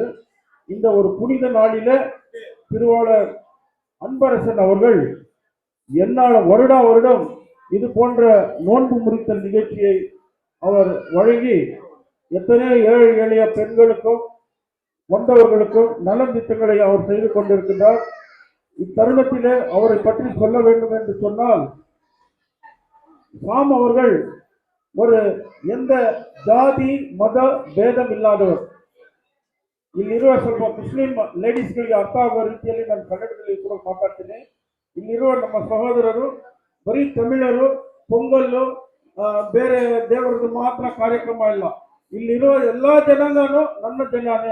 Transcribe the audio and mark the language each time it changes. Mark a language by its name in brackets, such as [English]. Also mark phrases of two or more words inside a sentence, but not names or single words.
[Tamil] இந்த ஒரு புனித நாளில திருவாளர் அன்பரசன் அவர்கள் என்னால் வருடம் இது போன்ற நோன்பு முறித்தல் நிகழ்ச்சியை அவர் வழங்கி எத்தனையோ ஏழை எளிய பெண்களுக்கும் வந்தவர்களுக்கும் நலன் திட்டங்களை அவர் செய்து கொண்டிருக்கின்றார். இத்தருணத்திலே அவரை பற்றி சொல்ல வேண்டும் என்று சொன்னால், சாம் அவர்கள் ஒரு எந்த ஜாதி மத [Kannada] ಭೇದம் ಇಲ್ಲದವರು. ಇಲ್ಲಿರುವ ಸ್ವಲ್ಪ ಮುಸ್ಲಿಂ ಲೇಡೀಸ್ಗಳಿಗೆ ಅರ್ಥ ಆಗುವ ರೀತಿಯಲ್ಲಿ ನಾನು ಕನ್ನಡದಲ್ಲಿ ಕೂಡ ಮಾತಾಡ್ತೀನಿ. ಇಲ್ಲಿರುವ ನಮ್ಮ ಸಹೋದರರು ಬರೀ ತಮಿಳರು, ಪೊಂಗಲ್ಲು, ಬೇರೆ ದೇವರದ್ದು ಮಾತ್ರ ಕಾರ್ಯಕ್ರಮ ಇಲ್ಲ. ಇಲ್ಲಿರುವ ಎಲ್ಲಾ ಜನಾಂಗನೂ ನನ್ನ ಜನಾನೇ.